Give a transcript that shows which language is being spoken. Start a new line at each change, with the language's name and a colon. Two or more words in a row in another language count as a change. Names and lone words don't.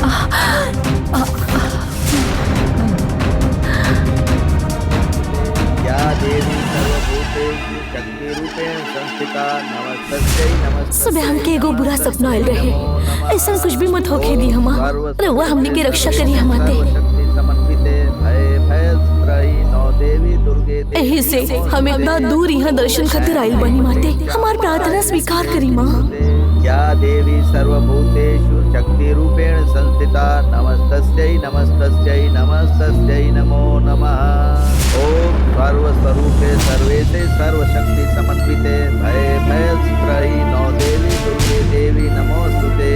Bhojpuri: सुबह हमके एगो बुरा सपना आयल रहे। ऐसा कुछ भी मत होके दी हमा। अरे वह हमने के रक्षा करी हमारे। यही से हम इतना दूर यहाँ दर्शन खातिर आइल बनी माते। हमार प्रार्थना स्वीकार करी माँ।
Sanskrit: या देवी सर्वभूतेषु शक्ति रूपेण संस्थिता नमस्तस्यै नमस्तस्यै नमस्तस्यै नमो नमः। ओम सर्वस्वरूपे सर्वेशे सर्वशक्ति समन्विते भये भयस्त्रयी देवी दुर्गे देवी नमोस्तुते।